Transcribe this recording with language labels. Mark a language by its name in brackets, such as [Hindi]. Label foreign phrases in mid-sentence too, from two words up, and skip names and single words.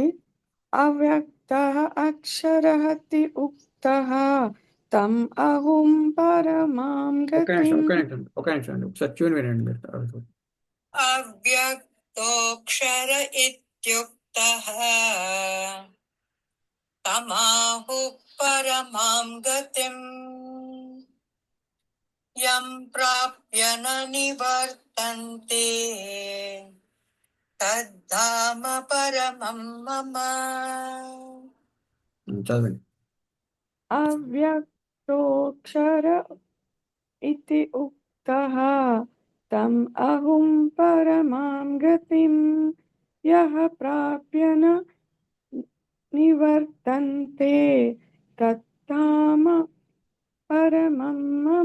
[Sanskrit] అవ్యక్తః అక్షరః తి ఉక్తః తం అహం పరమాం గతిం. [Telugu] ఒక నిమిషం అండి, ఒకసారి ట్యూన్ వినండి మీరు. [Sanskrit] అవ్యక్తోక్షర ఇత్యుక్తః తమాహు పరమాం గతిం యం ప్రాప్య న నివర్తంతే తద్ధామ పరమం మమ. [Telugu] చదవండి. [Sanskrit] అవ్యక్తోక్షర ఇతి ఉక్తః తం అహం పరమాం గతిం యః ప్రాప్య న నివర్తంతే తత్తామ పరమం మమ.